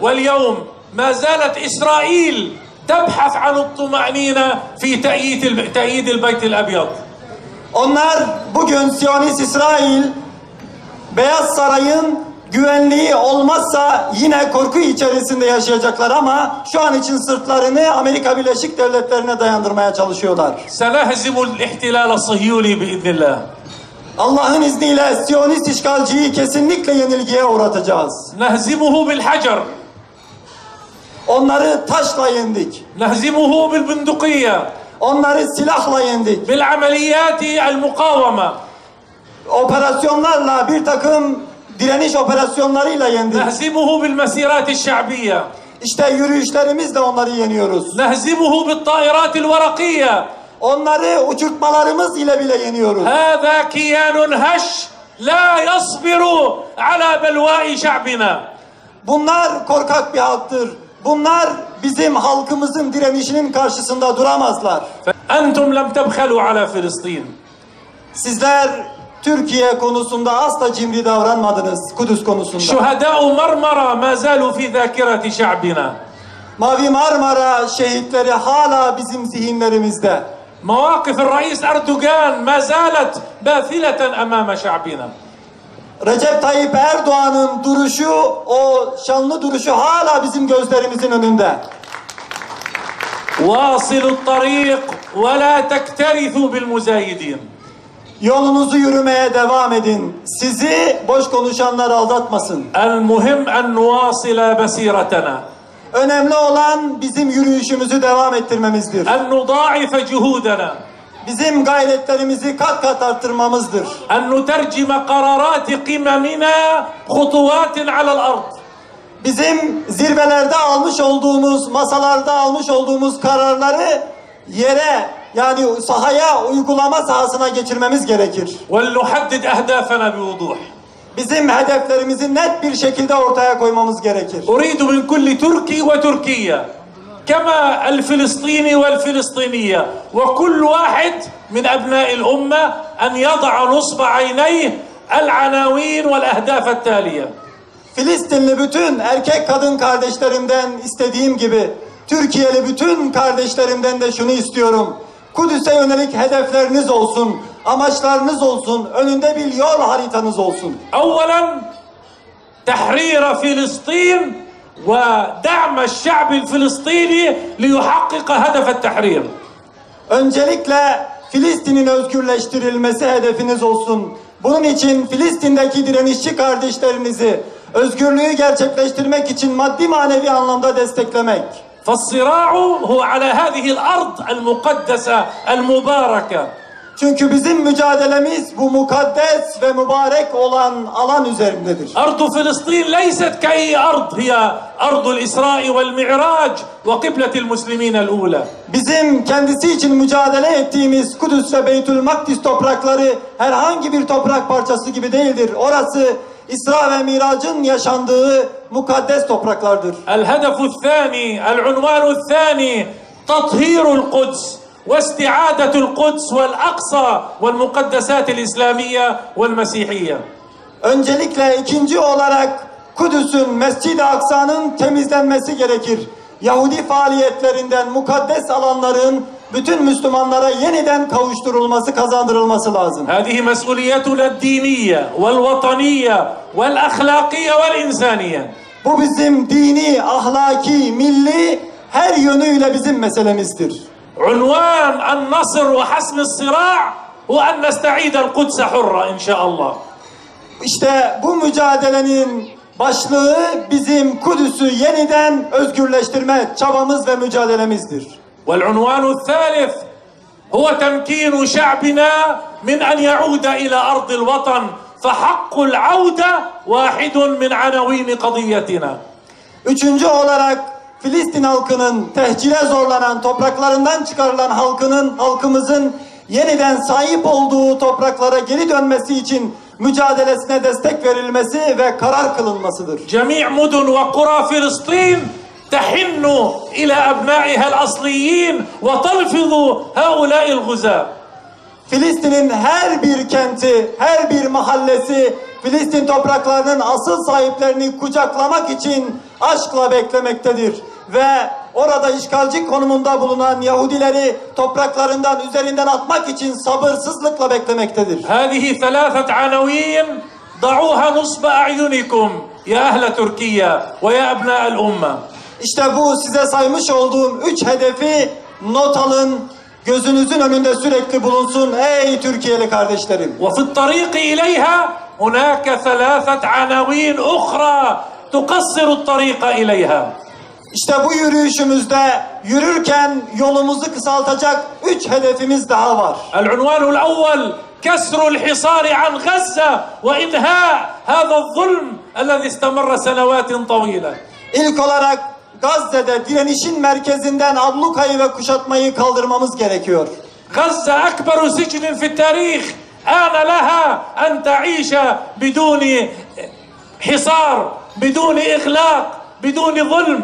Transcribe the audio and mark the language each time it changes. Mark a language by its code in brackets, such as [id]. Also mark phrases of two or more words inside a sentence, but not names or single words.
[ar] واليوم ما زالت إسرائيل تبحث عن الطمأنينة في تأييد البيت الأبيض. [tr] Onlar bugün Siyonist İsrail Beyaz Saray'ın güvenliği olmazsa yine korku içerisinde yaşayacaklar ama şu an için sırtlarını Amerika Birleşik Devletleri'ne dayandırmaya çalışıyorlar. [ar] سنهزم الاحتلال الصهيوني بإذن الله. [tr] Allah'ın izniyle Siyonist işgalciyi kesinlikle yenilgiye uğratacağız. [ar] نهزمه بالحجر. [tr] Onları taşla yendik. [ar] نهزمه بالبندقية. [tr] Onları silahla yendik. [ar] بالعمليات المقاومة. [tr] operasyonlarla, bir takım direniş operasyonlarıyla yendik. [ar] نهزمه بالمسيرات الشعبية. [tr] İşte yürüyüşlerimizle onları yeniyoruz. [ar] نهزمه بالطائرات الورقية. [tr] Onları uçurtmalarımız ile bile yeniyoruz. [ar] هذا كيان هش لا يصبر على بلواء شعبنا. [tr] Bunlar korkak bir halktır. Bunlar bizim halkımızın direnişinin karşısında duramazlar. [ar] أنتم لم تبخلوا على فلسطين. [tr] Sizler Türkiye konusunda asla cimri davranmadınız, Kudüs konusunda. [ar] شهداء مرمرة ما زالوا في ذاكرة شعبنا. [tr] Mavi Marmara şehitleri hala bizim zihinlerimizde. [ar] مواقف الرئيس أردوغان ما زالت باثلة أمام شعبنا. [tr] Recep Tayyip Erdoğan'ın duruşu, o şanlı duruşu hala bizim gözlerimizin önünde. [ar] واصلوا الطريق ولا تكترثوا بالمزايدين. [tr] Yolunuzu yürümeye devam edin. Sizi boş konuşanlar aldatmasın. [ar] المهم أن نواصل مسيرتنا. [tr] Önemli olan bizim yürüyüşümüzü devam ettirmemizdir. [ar] أن نضاعف جهودنا. [tr] Bizim gayretlerimizi kat kat arttırmamızdır. [ar] أن نترجم قرارات قممنا خطوات على الأرض. [tr] Bizim zirvelerde almış olduğumuz, masalarda almış olduğumuz kararları yere, yani sahaya, uygulama sahasına geçirmemiz gerekir. [ar] ولنحدد أهدافنا بوضوح. [tr] Bizim hedeflerimizi net bir şekilde ortaya koymamız gerekir. [ar] أريد من كل تركي وتركية كما الفلسطيني والفلسطينية وكل واحد من أبناء الأمة أن يضع نصب عينيه العناوين والأهداف التالية. [tr] Filistinli bütün erkek kadın kardeşlerimden istediğim gibi Türkiye'li bütün kardeşlerimden de şunu istiyorum. Kudüs'e yönelik hedefleriniz olsun, amaçlarınız olsun, önünde bir yol haritanız olsun. [ar] أولا تحرير فلسطين ودعم الشعب الفلسطيني ليحقق هدف التحرير. [tr] Öncelikle Filistin'in özgürleştirilmesi hedefiniz olsun. Bunun için Filistin'deki direnişçi kardeşlerinizi özgürlüğü gerçekleştirmek için maddi manevi anlamda desteklemek. [ar] فالصراع هو على هذه الأرض المقدسة المباركة. [tr] Çünkü bizim mücadelemiz bu mukaddes ve mübarek olan alan üzerindedir. [ar] أرض فلسطين ليست كأي أرض هي أرض الإسراء والمعراج وقبلة المسلمين الأولى. [tr] Bizim kendisi için mücadele ettiğimiz Kudüs ve Beytül Makdis toprakları herhangi bir toprak parçası gibi değildir. Orası İsra ve Mirac'ın yaşandığı mukaddes topraklardır. [ar] الهدف الثاني العنوان الثاني تطهير القدس واستعادة القدس والأقصى والمقدسات الإسلامية والمسيحية. [tr] Öncelikle ikinci olarak Kudüs'ün, Mescid-i Aksa'nın temizlenmesi gerekir. Yahudi faaliyetlerinden mukaddes alanların bütün Müslümanlara yeniden kavuşturulması, kazandırılması lazım. [ar] هذه مسؤوليتنا الدينية والوطنية والأخلاقية والإنسانية. [tr] Bu bizim dini, ahlaki, milli her yönüyle bizim meselemizdir. [ar] عنوان النصر وحسم الصراع هو أن نستعيد القدس حرة إن شاء الله. [tr] İşte bu mücadelenin başlığı bizim Kudüs'ü yeniden özgürleştirme çabamız ve mücadelemizdir. [ar] والعنوان الثالث هو تمكين شعبنا من أن يعود إلى أرض الوطن فحق العودة واحد من عناوين قضيتنا. [tr] Üçüncü olarak Filistin halkının tehcire zorlanan topraklarından çıkarılan halkımızın yeniden sahip olduğu topraklara geri dönmesi için mücadelesine destek verilmesi ve karar kılınmasıdır. [ar] جميع مدن وقرى فلسطين تحن إلى أبنائها الأصليين وتلفظ هؤلاء الغزاة. [tr] Filistin'in her bir kenti, her bir mahallesi Filistin topraklarının asıl sahiplerini kucaklamak için aşkla beklemektedir. Ve orada işgalci konumunda bulunan Yahudileri topraklarından üzerinden atmak için sabırsızlıkla beklemektedir. [ar] هذه ثلاثة عناوين ضعوها نصب أعينكم يا أهل تركيا ويا أبناء الأمة. [tr] İşte bu size saymış olduğum 3 hedefi not alın, gözünüzün önünde sürekli bulunsun ey Türkiye'li kardeşlerim. [ar] وفي الطريق إليها هناك ثلاثة عناوين أخرى تقصر الطريق إليها. [tr] İşte bu yürüyüşümüzde yürürken yolumuzu kısaltacak 3 hedefimiz daha var. [ar] العنوان الأول كسر الحصار عن غزة وإنهاء هذا الظلم الذي استمر سنوات طويلة. [tr] İlk olarak Gazze'de direnişin merkezinden ablukayı ve kuşatmayı kaldırmamız gerekiyor. [ar] غزة أكبر سجن في التاريخ آن لها أن تعيش بدون حصار بدون إغلاق بدون ظلم.